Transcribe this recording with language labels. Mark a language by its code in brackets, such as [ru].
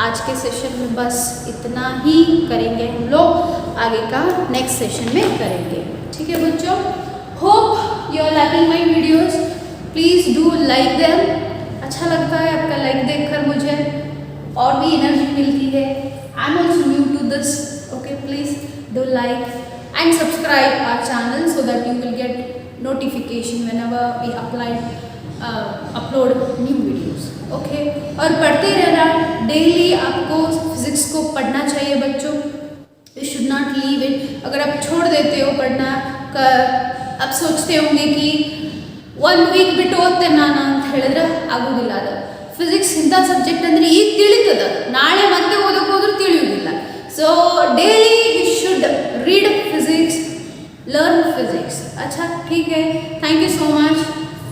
[hi] आज के सेशन में बस इतना ही करेंगे हम लोग, आगे का नेक्स्ट सेशन में करेंगे, ठीक है बच्चों? [en] Hope you are liking my videos, please do like them. [hi] अच्छा लगता है आपका लाइक देखकर, मुझे और भी एनर्जी मिलती है। [en] I am also new to this, okay? Please do like and subscribe our channel so that you will get notification whenever we upload new videos, okay? [hi] और पढ़ते रहना, डेली आपको फिजिक्स को पढ़ना चाहिए बच्चों। [en] You should not leave it। [hi] अगर आप छोड़ देते हो पढ़ना, आप सोचते होंगे कि [kn] 1 week ಬಿಟ್ಟು ಓದ್ತೇನೆ ನಾನು ಅಂತ ಹೇಳಿದ್ರೆ ಆಗೋದಿಲ್ಲ। ಅದು ಫಿಸಿಕ್ಸ್ ಇಂಥ ಸಬ್ಜೆಕ್ಟ್ ಅಂದರೆ ಈಗ ತಿಳಿತದ, ನಾಳೆ ಮತ್ತೆ ಓದಕ್ಕೆ ಹೋದ್ರೂ ತಿಳಿಯೋದಿಲ್ಲ। [en] So daily you should read physics, learn physics. [hi] अच्छा ठीक है, [en] Thank you so much.